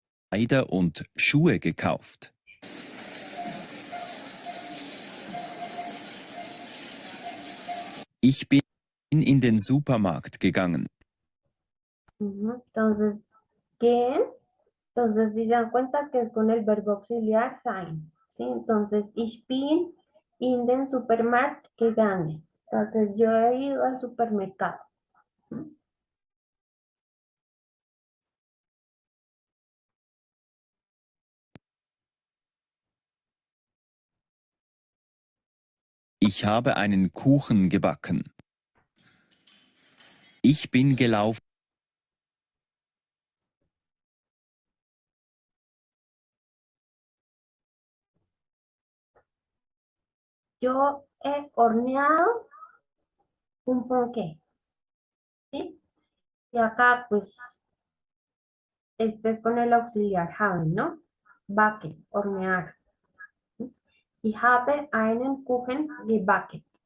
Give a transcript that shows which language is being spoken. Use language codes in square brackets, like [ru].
[de] Kleider und Schuhe gekauft. Ich bin in den Supermarkt gegangen. [es] Entonces, gehen. Entonces, si se dan cuenta que es con el verbo auxiliar sein. [de] ¿Sí? Entonces, ich bin in den Supermarkt gegangen. [es] Entonces, yo he ido al supermercado. [de] Ich habe einen Kuchen gebacken. Ich bin gelaufen. [es] Yo he horneado un ponqué. ¿Sí? Y acá, pues, este es con el auxiliar haben, ¿no? Backen, hornear. [de] Ich habe einen Kuchen gebacken.